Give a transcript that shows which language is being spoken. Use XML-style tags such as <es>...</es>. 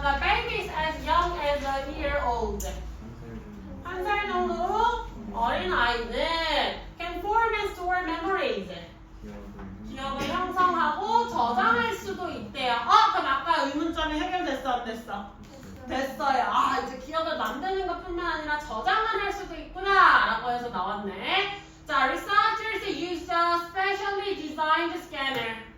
<en>The baby is as young as a year old.</en> <ko>한 살 정도로 어린 아이는</ko> <en>can form and store memories.</en> <ko>기억을 형성하고 저장할 수도 있대요. 그럼 아까 의문점이 해결됐어, 안 됐어? 됐어요. 이제 기억을 만드는 것뿐만 아니라 저장을 할 수도 있구나 라고 해서 나왔네. 자,</ko> <en>researchers use a specially designed scanner.</en>